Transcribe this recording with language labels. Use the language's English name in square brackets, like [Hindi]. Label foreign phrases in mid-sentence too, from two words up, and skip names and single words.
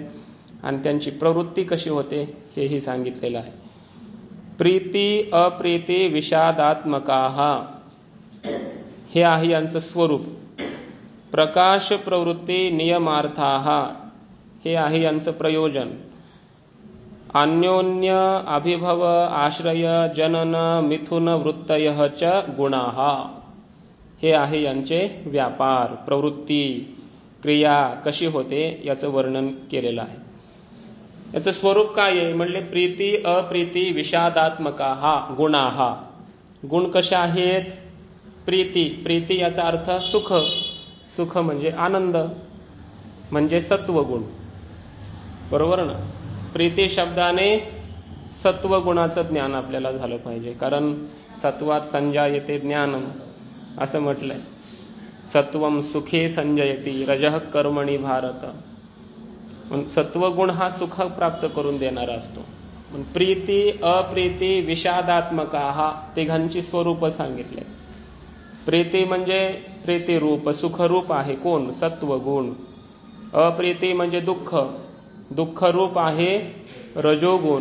[Marathi] आणि त्यांची प्रवृत्ती कशी होते हेही सांगितलेलं आहे. [Sanskrit] प्रीती अप्रीती विषादात्मकाः [Marathi] हे आहे यांचं स्वरूप. [Sanskrit] प्रकाश प्रवृत्ती नियमार्थाः [Marathi] हे आहे यांचं प्रयोजन. [Sanskrit] अन्योन्य अभिभव आश्रय जनन मिथुन वृत्तयः च गुणाः [Marathi] हे आहे यांचे व्यापार, प्रवृत्ती, क्रिया कशी होते याचं वर्णन केलेलं आहे. याचं स्वरूप काय आहे म्हणले [Sanskrit] प्रीती अप्रीती विषादात्मकाः गुणाः. [Marathi] गुण कसे आहेत. प्रीती, प्रीती याचा अर्थ सुख. सुख म्हणजे आनंद, म्हणजे सत्वगुण. बरोबर ना. प्रीती शब्दाने सत्वगुणाचं ज्ञान आपल्याला झालं पाहिजे. कारण [Sanskrit] सत्वात संजायते ज्ञानम [Marathi] असं म्हटलंय. [Sanskrit] सत्वम सुखे संजयती रजः कर्मणी भारत. [Marathi] सत्वगुण हा सुख प्राप्त करून देणारा असतो. [Sanskrit] प्रीती अप्रीती विषादात्मकाः [Marathi] तिघांची स्वरूप सांगितले. प्रीती म्हणजे प्रीतिरूप, सुखरूप आहे कोण, सत्वगुण. अप्रीती म्हणजे दुःख, दुःखरूप आहे रजोगुण.